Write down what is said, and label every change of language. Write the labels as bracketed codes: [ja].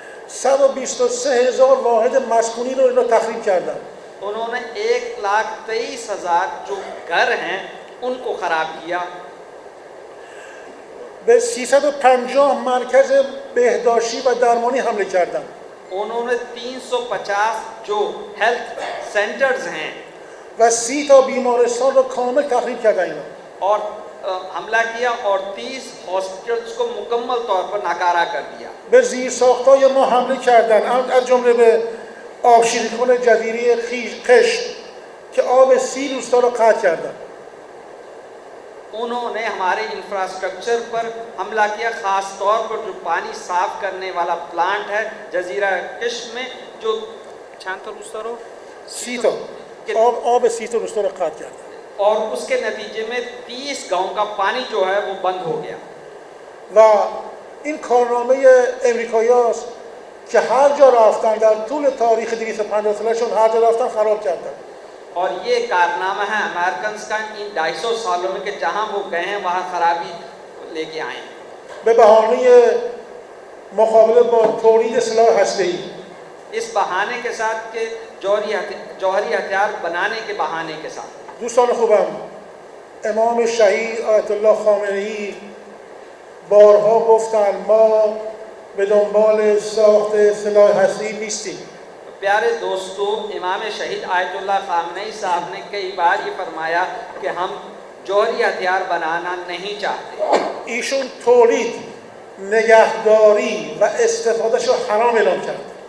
[fa] 123,000 واحد مسکونی رو اینا تخریب کردن. [hi] उन्होंने 1,23,000 जो घर हैं उनको खराब किया। [fa] به 350 مرکز بهداشتی و درمانی حمله کردن. [hi] उन्होंने 350 जो हेल्थ सेंटर्स हैं [fa] و 30 تا بیمارستان رو کامل تخریب کردن اینا. [hi] और हमला किया और 30 हॉस्पिटल्स को मुकम्मल तौर पर नाकारा कर दिया। [fa] به زیرساخت‌های ما حمله کردن، از جمله به آبشیریکن جزیره قشم که آب 30 روستا رو قطع کردن. [hi] उन्होंने हमारे इंफ्रास्ट्रक्चर पर हमला किया, ख़ास तौर पर जो पानी साफ करने वाला प्लांट है जजीरा किश्म में, जो चंद रोस्ता [fa] 30 تا آب 30 تا روستا رو قطع کردن. [hi] और उसके नतीजे में 30 गांव का पानी जो है वो बंद हो गया। [fa] و این کارنامه امریکایی‌هاست که هر جا رفتن در طول تاریخ 250 سالشون هر جا رفتن خراب کردن. [hi] और ये कारनामा है अमेरिकन का इन 250 सालों में कि जहाँ वो गए हैं वहाँ खराबी लेके आए हैं। [fa] به بهانه مقابله با تولید سلاح هسته‌ای. [hi] इस बहाने के साथ कि जौहरी हथियार बनाने के बहाने के साथ। [fa] دوستان خوبم، امام شهید آیت الله خامنه‌ای بارها گفتن ما به دنبال ساخت سلاح هسته‌ای نیستیم. [hi] प्यारे दोस्तों, इमाम शहीद आयतुल्लाह खामनेई साहब ने कई बार ये फरमाया कि हम जौहरी हथियार बनाना नहीं चाहते। [fa] ایشون تولید، نگهداری و استفادهش رو حرام اعلام کرد.